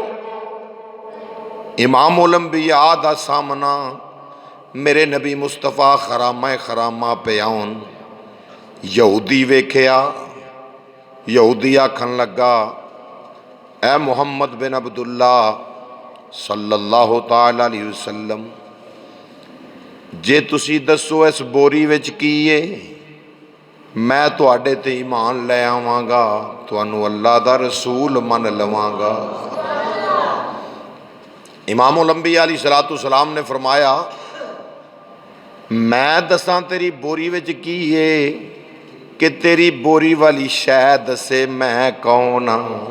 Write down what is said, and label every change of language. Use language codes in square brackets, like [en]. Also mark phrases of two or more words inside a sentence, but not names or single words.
[pa] ਇਮਾਮ ਉਲ ਅੰਬੀਆ ਦਾ ਸਾਮ੍ਹਣਾ ਮੇਰੇ ਨਬੀ ਮੁਸਤਫ਼ਾ ਖ਼ਰਾਮਾ ਖ਼ਰਾਮਾ ਪੇ ਆਉਣ। ਯਹੂਦੀ ਵੇਖਿਆ, ਯਹੂਦੀ ਆਖਣ ਲੱਗਾ ਐ ਮੁਹੰਮਦ ਬਿਨ ਅਬਦੁੱਲਾ [ar] صلى الله تعالى عليه وسلم, [pa] ਜੇ ਤੁਸੀਂ ਦੱਸੋ ਇਸ ਬੋਰੀ ਵਿਚ ਕੀ ਹੈ, ਮੈਂ ਤੁਹਾਡੇ ਤੇ ਈਮਾਨ ਲੈ ਆਵਾਂਗਾ, ਤੁਹਾਨੂ ਅੱਲਾਹ ਦਾ ਰਸੂਲ ਮੰਨ ਲਵਾਂਗਾ। ਇਮਾਮ ਉਲ ਅੰਬੀਆ [ar] عليه الصلاة والسلام [pa] ਨੇ ਫ਼ਰਮਾਇਆ, ਮੈਂ ਦੱਸਾਂ ਤੇਰੀ ਬੋਰੀ ਵਿਚ ਕੀ ਹੈ ਕਿ ਤੇਰੀ ਬੋਰੀ ਵਾਲੀ ਸ਼ੈ ਦੱਸੇ ਮੈਂ ਕੌਣ ਹਾਂ?